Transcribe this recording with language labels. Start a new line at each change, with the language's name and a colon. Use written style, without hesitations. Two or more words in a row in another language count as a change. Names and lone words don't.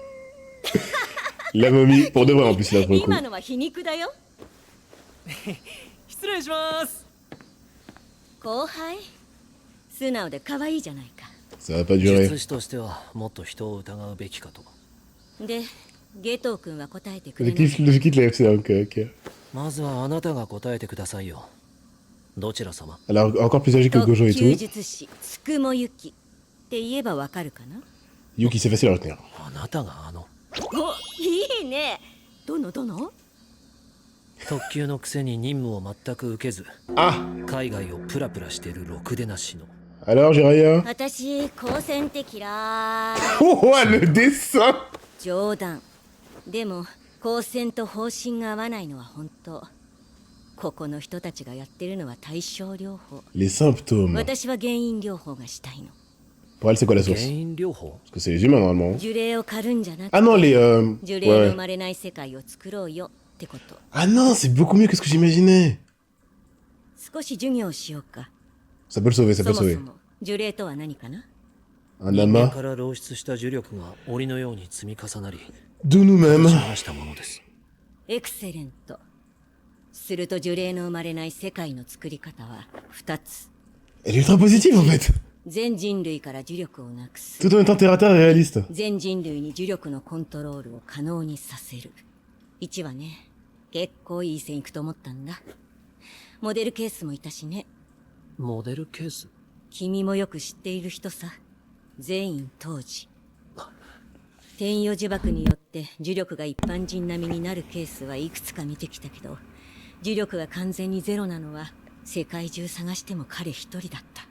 French: La momie, pour de vrai en plus là pour le coup.
Japanese: 今のは皮肉だよ。失礼します。後輩、素直で可愛いじゃないか。
French: Ça va pas durer.
Japanese: 術師としてはもっと人を疑うべきかと。で、ゲトウ君は答えてくれ
French: Je
Japanese: ない。
French: quitte la FC, ok, ok.
Japanese: まずはあなたが答えてくださいよ。どちら様？
French: Alors, encore plus âgé que
Japanese: 特
French: Gojo et
Japanese: 級
French: tout.
Japanese: 術師つくもゆきって言えばわかるかな？
French: Yuki, c'est facile à retenir.
Japanese: あなたがあのお、いいね。どの特急のくせに任務を全く受けず Ah 海外をプラプラしてるろくでなしの。
French: Alors, Jiraya?
Japanese: 私、高専って嫌い。
French: Oh, oh, le dessin!
Japanese: 冗談。でも、高専と方針が合わないのは本当。ここの人たちがやってるのは対症療法。
French: Les symptômes.
Japanese: 私は原因療法がしたいの。
French: Pour elle, c'est quoi la
Japanese: 原
French: source?
Japanese: 因療法？
French: Parce que c'est les humains normalement.
Japanese: 呪霊を狩るんじゃなくて、
French: Ah non, les.
Japanese: 呪
French: Ouais,
Japanese: 霊の
French: ouais.
Japanese: 生まれない世界を作ろうよってこと。
French: Ah non, c'est beaucoup mieux que ce que j'imaginais.
Japanese: 少し授業をしようか。
French: Ça peut le sauver, ça
Japanese: そ
French: peut
Japanese: も
French: le
Japanese: そ
French: sauver.
Japanese: も呪霊とは何かな？
French: Un
Japanese: 人間
French: amas
Japanese: から漏出した呪力が檻のように積み重なり
French: de nous-mêmes.
Japanese: 形を成したものです。エクセレント。すると呪霊の生まれない世界の作り方は2つ。
French: Elle est ultra positive en fait.
Japanese: 全人類から呪力をなくす。
French: Tout en étant terre à terre et réaliste.
Japanese: 全人類に呪力のコントロールを可能にさせる。1はね、結構いい線いくと思ったんだ。モデルケースもいたしね。モデルケース？君もよく知っている人さ。全員当時。天与呪縛によって呪力が一般人並みになるケースはいくつか見てきたけど、呪力が完全にゼロなのは世界中探しても彼一人だった。